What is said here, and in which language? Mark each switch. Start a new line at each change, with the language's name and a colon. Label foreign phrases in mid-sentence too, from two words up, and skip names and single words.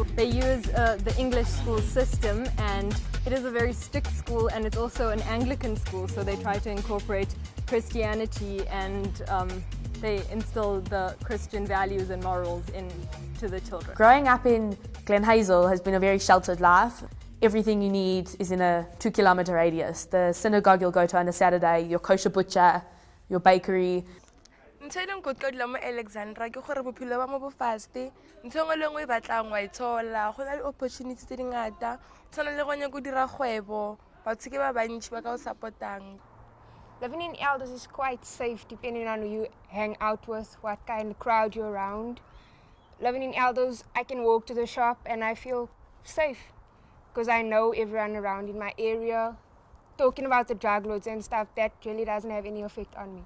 English: They use the English school system, and it is a very strict school, and it's also an Anglican school, so they try to incorporate Christianity, and they instill the Christian values and morals into the children. Growing up in Glen Hazel has been a very sheltered life. Everything you need is in a 2-kilometre radius. The synagogue you'll go to on a Saturday, your kosher butcher, your bakery.
Tswana: ntho e leng kotsi ka dula mo Alexandra ke gore bophelo ba mo bo faste ntho engwe le engwe e batlang wa e tshola go na le opportunity tse dingata tshwana le go nya go dira kgwebo batho ke ba bantši ba ka o supportang.
English: Living in elders is quite safe depending on who you hang out with, what kind of crowd you're around. Living in elders, I can walk to the shop and I feel safe because I know everyone around in my area. Talking about the drug lords and stuff, that really doesn't have any effect on me.